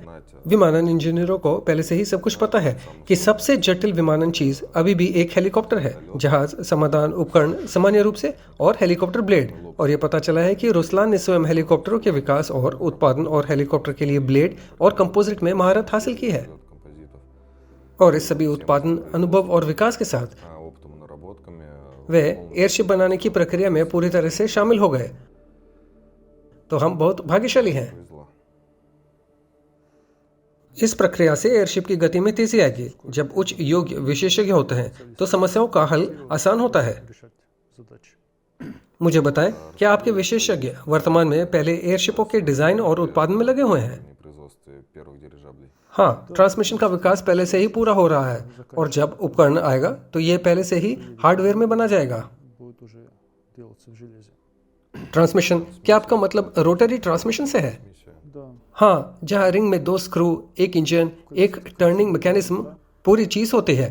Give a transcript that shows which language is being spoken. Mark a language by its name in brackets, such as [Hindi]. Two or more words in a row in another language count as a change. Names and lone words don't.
[Hindi] विमानन इंजीनियरों को पहले से ही सब कुछ पता है कि सबसे जटिल विमानन चीज अभी भी एक हेलीकॉप्टर है। जहाज, समाधान, उपकरण सामान्य रूप से, और हेलीकॉप्टर ब्लेड। और ये पता चला है कि रुस्लान ने स्वयं हेलीकॉप्टरों के विकास और उत्पादन और हेलीकॉप्टर के लिए ब्लेड और कंपोजिट में महारत हासिल की है। [Russian] Композитов. [Hindi] और इस सभी उत्पादन, अनुभव और विकास के साथ [Russian] Опытом и наработками. [Hindi] वे एयरशिप बनाने की प्रक्रिया में पूरी तरह से शामिल हो गए। तो हम बहुत भाग्यशाली हैं। [Russian] Повезло. [Hindi] इस प्रक्रिया से एयरशिप की गति में तेजी आएगी। जब उच्च योग्य विशेषज्ञ होते हैं तो समस्याओं का हल आसान होता है। मुझे बताएं, क्या आपके विशेषज्ञ वर्तमान में पहले एयरशिपों के डिजाइन और उत्पादन में लगे हुए हैं? [Russian] В производстве первых дирижаблей. [Hindi] हाँ, ट्रांसमिशन का विकास पहले से ही पूरा हो रहा है और जब उपकरण आएगा तो ये पहले से ही हार्डवेयर में बना जाएगा। ट्रांसमिशन, क्या आपका मतलब [English] rotary transmission [Hindi] से है? हाँ, जहाँ रिंग में 2 स्क्रू, एक इंजन, एक [English] turning mechanism, [Hindi] पूरी चीज होती है।